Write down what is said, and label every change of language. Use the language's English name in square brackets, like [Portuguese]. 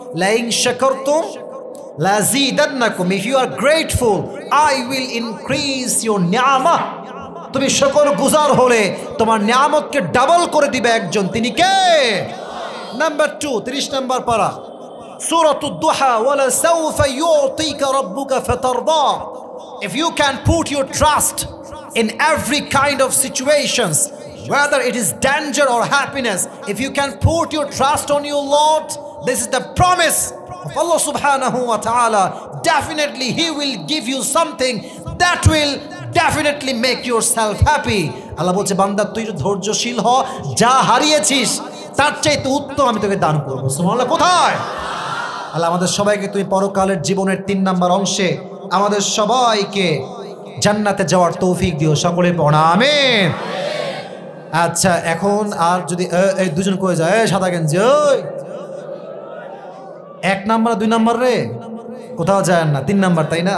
[Arabic] লাইন শাকারতুম লাযীদান্নাকুম, [English] If you are grateful I will increase your নিয়ামা। [Bangla] তুমি শুকরগুজার হলে তোমার নিয়ামতকে ডাবল করে দিবে একজন, তিনি কে? নাম্বার 2, 30 নম্বর পারা, সূরাতুদ দুহা, [Arabic] ওয়ালা সাউফা ইউতিকা রাব্বুকা ফাতারদা। [English] If you can put your trust in every kind of situations, whether it is danger or happiness, if you can put your trust on your Lord, this is the promise of Allah subhanahu wa ta'ala. Definitely He will give you something that will definitely make yourself happy. [Bangla] আল্লাহ বলছে বান্দা তুই ধৈর্যশীল হ, যা হারিয়েছিস তার চাইতে উত্তম আমি তোকে দান করবো। সুবহানাল্লাহ। কোথায়? আল্লাহ আমাদের সবাইকে তুমি পরকালের জীবনের 3 নম্বর অংশে আমাদের সবাইকে জান্নাতে যাওয়ার তৌফিক দিও। সকলে পড়া আমিন। আচ্ছা এখন আর যদি এই দুজন কয়ে যায় সাদা গেঞ্জি, ওই 1 নম্বর 2 নম্বর রে কোথাও যায় না, 3 নম্বর তাই না?